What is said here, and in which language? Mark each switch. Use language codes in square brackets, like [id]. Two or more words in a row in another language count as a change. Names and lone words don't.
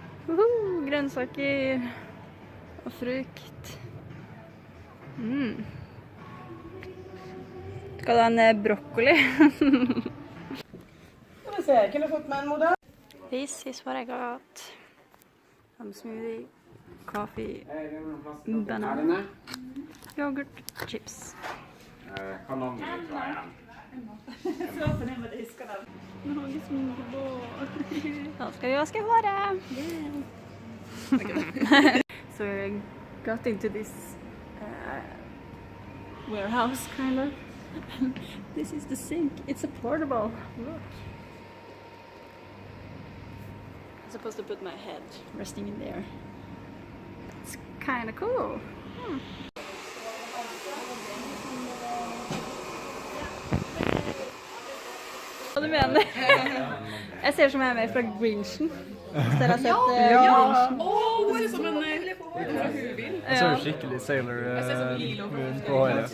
[no] Grønnsaker og frukt. Skal du ha en broccoli? Skal vi se, jeg kunne fått meg en modell. [en] This is what I got. Some smoothie, coffee, banana, yoghurt, chips. [no] Kanongen tror jeg. Da skal vi vaske håret. [en] So we got into this warehouse kind of. This is the sink. It's a portable. Look. I'm supposed to put my head resting in there. It's kind of cool. [no] Hva du mener? Jeg ser som jeg er med fra Grinchen. Hvis dere har sett Grinchen. Åh, det ser som en hubil. Jeg så jo skikkelig Sailor Moon på håret.